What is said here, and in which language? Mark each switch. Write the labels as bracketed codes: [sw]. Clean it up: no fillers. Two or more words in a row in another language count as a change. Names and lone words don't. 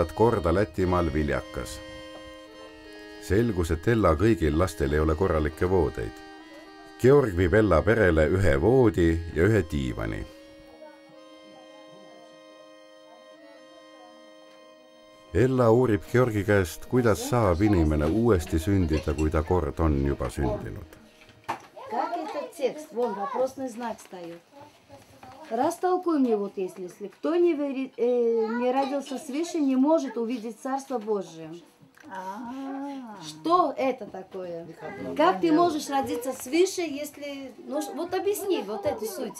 [et] korda Lätimaal Viljakas. Selgus, et Ella kõigil lastel ei ole korralikke voodeid. Georg viib Ella perele ühe voodi ja ühe diivani. Ella uurib Georgi käest, kuidas saab inimene uuesti sündida, kui ta kord on juba sündinud. [ru] Как этот текст? Вон, вопросный знак стоит. Растолкуй мне вот если кто не родился свыше, не может увидеть Царство Божие. Что это такое? Как ты можешь родиться свыше, если... Ну, вот объясни вот эту суть.